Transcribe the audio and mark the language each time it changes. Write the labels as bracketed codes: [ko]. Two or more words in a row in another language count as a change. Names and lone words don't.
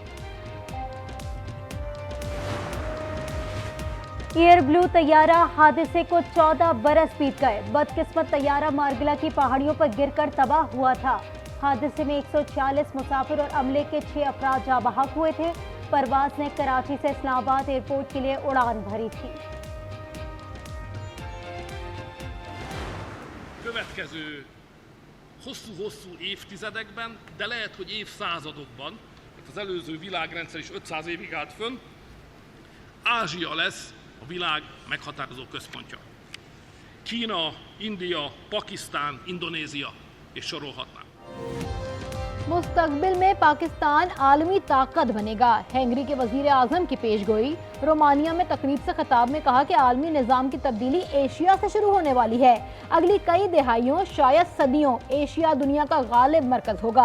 [ur] ایئر بلو طیارہ حادثے کو 14 برس بیت گئے. بدقسمت طیارہ مارگلہ کی پہاڑیوں پر گر کر تباہ ہوا تھا. حادثے میں 140 مسافر اور عملے کے 6 افراد جاں بحق ہوئے تھے. پرواز نے کراچی سے اسلام آباد ایئرپورٹ کے لیے اڑان بھری تھی. [hu] Következő hosszú évtizedekben, de lehet, hogy évszázadokban, mert az előző világrendszer is 500 évig állt fönn, Ázsia lesz a világ meghatározó központja. Kína, India, Pakisztán, Indonézia és sorolhatnám. [ur] مستقبل میں پاکستان عالمی طاقت بنے گا. ہنگری کے وزیر اعظم کی پیشگوئی۔ رومانیہ میں تقریب سے خطاب میں کہا کہ عالمی نظام کی تبدیلی ایشیا سے شروع ہونے والی ہے. اگلی کئی دہائیوں، شاید صدیوں، ایشیا دنیا کا غالب مرکز ہوگا.